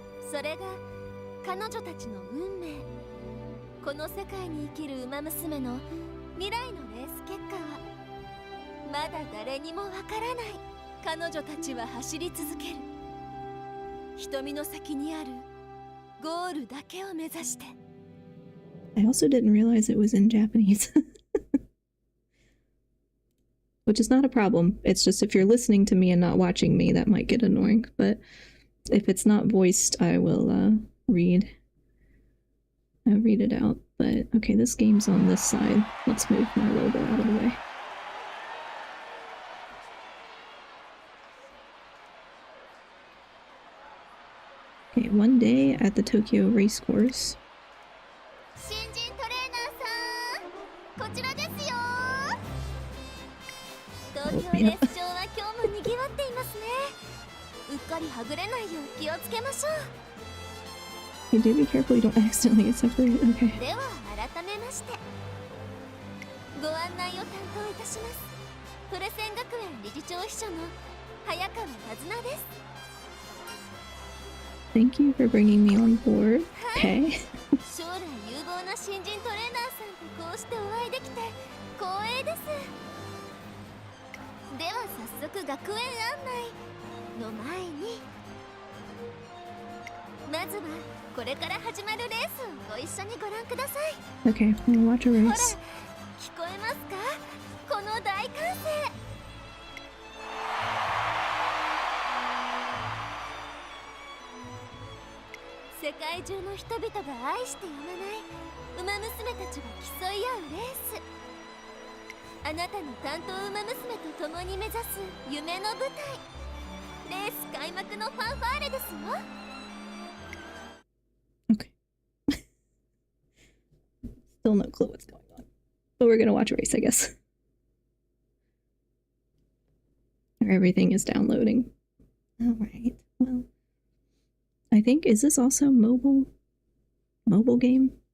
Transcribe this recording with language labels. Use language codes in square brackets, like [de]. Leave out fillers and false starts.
[ja] それが彼女たちの運命。この世界に生きる馬娘の未来のレース結果はまだ誰にもわからない。彼女たちは走り続ける。瞳の先にあるゴールだけを目指して。 [en] I also didn't realize it was in Japanese. Which is not a problem. It's just if you're listening to me and not watching me, that might get annoying. But if it's not voiced, I will read it out. But okay, this game's on this side. Let's move my logo out of the way. Okay, one day at the Tokyo race course. [ja] 新人トレーナーさん、こちらですよ。東京レース場は今日も賑わっていますね。うっかりはぐれないよう気をつけましょう。 [en] You do be careful you don't accidentally get separated. Okay. [ja] では改めまして、ご案内を担当いたします。トレセン学園理事長秘書の早川和奈です。 [en] Thank you for bringing me on board. Okay. [ja] 将来有望な新人トレーナーさんとこうしてお会いできて光栄です。では早速学園案内の前に、まずはこれから始まるレースをご一緒にご覧ください。 [en] Okay, we'll watch a [ja] ほら、 [en] race. [ja] 聞こえますか？この大歓声。 Oh 世界中の人々が愛してやまないウマ娘たちが競い合うレース。あなたの担当ウマ娘と共に目指す夢の舞台。レース開幕のファンファーレですよ。 [en] Okay. Still no clue what's going on. But we're gonna watch a race, I guess. Everything is downloading. Alright, well. I think, is this also mobile game?